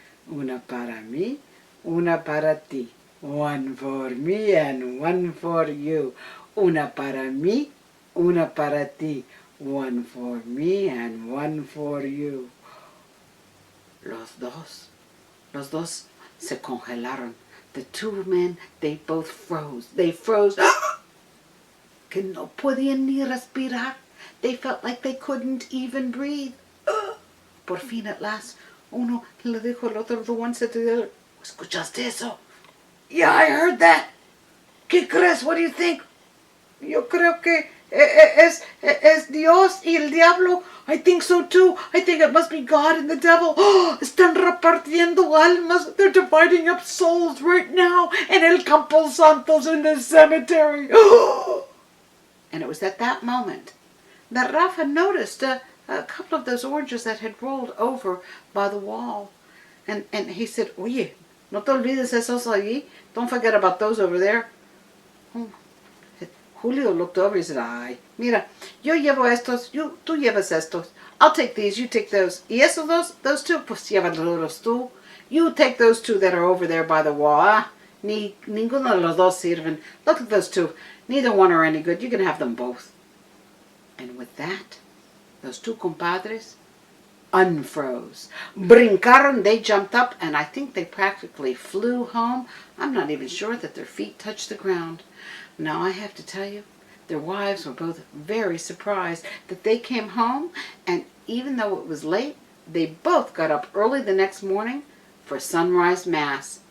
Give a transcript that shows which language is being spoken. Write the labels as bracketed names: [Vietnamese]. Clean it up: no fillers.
[Spanish] Una para mí, una para ti. [English] One for me and one for you. [Spanish] Una para mí, una para ti. [English] One for me and one for you. [Spanish] Los dos se congelaron. [English] The two men, they both froze. They froze. [Spanish] Que no podían ni respirar. [English] They felt like they couldn't even breathe. [Spanish] Por fin, [English] at last, [Spanish] uno le dijo al otro, [English] the one said to the other, [Spanish] ¿escuchaste eso? [English] Yeah, I heard that. [Spanish] ¿Qué crees? [English] What do you think? [Spanish] Yo creo que es Dios y el diablo. [English] I think so too. I think it must be God and the devil. [Spanish] Oh, están repartiendo almas. [English] They're dividing up souls right now in El Campo Santos in the cemetery. And it was at that moment that Rafa noticed a couple of those oranges that had rolled over by the wall. And he said, [Spanish] Oye, no te olvides esos allí. [English] Don't forget about those over there. [Spanish] Julio [English] looked over and said, [Spanish] ay, mira, yo llevo estos, tú llevas estos. [English] I'll take these, you take those. [Spanish] Y esos [English] those two, [Spanish] pues llévalos tú. [English] You take those two that are over there by the wall. [Spanish] Ah, ninguno de los dos sirven. [English] Look at those two. Neither one are any good. You can have them both. And with that, those two compadres unfroze. Brincaron, they jumped up, and I think they practically flew home. I'm not even sure that their feet touched the ground. Now I have to tell you, their wives were both very surprised that they came home, and even though it was late, they both got up early the next morning for sunrise mass.